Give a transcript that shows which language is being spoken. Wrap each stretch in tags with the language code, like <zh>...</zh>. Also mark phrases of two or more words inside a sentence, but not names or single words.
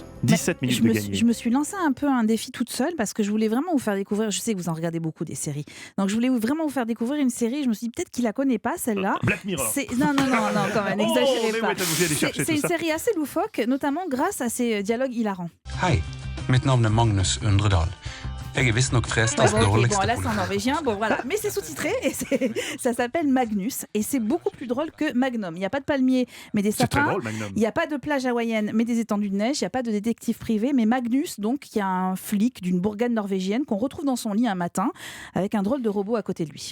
<fr>17 minutes de gagner. Je me suis lancé un peu un défi toute seule parce que je voulais vraiment vous faire découvrir. Je sais que vous en regardez beaucoup des séries. Donc je voulais vraiment vous faire découvrir une série. Je me suis dit peut-être qu'il la connaît pas celle-là. Black Mirror. Non, quand même, n'exagérez pas. C'est une série assez loufoque, notamment grâce à ses dialogues hilarants.</fr> <no>Hei, mitt navn er Magnus Undredal. Jeg visstnok frestas</no> <fr>Bon,</fr> <no>dårligste</no> <fr>là c'est en norvégien, bon voilà, mais c'est sous-titré et ça s'appelle Magnus et c'est beaucoup plus drôle que Magnum. Il n'y a pas de palmiers, mais des sapins. C'est très drôle, Magnum. Il n'y a pas de plage hawaïenne, mais des étendues de neige. Il n'y a pas de détective privé, mais Magnus, donc, il y a un flic d'une bourgade norvégienne qu'on retrouve dans son lit un matin avec un drôle de robot à côté de lui.</fr>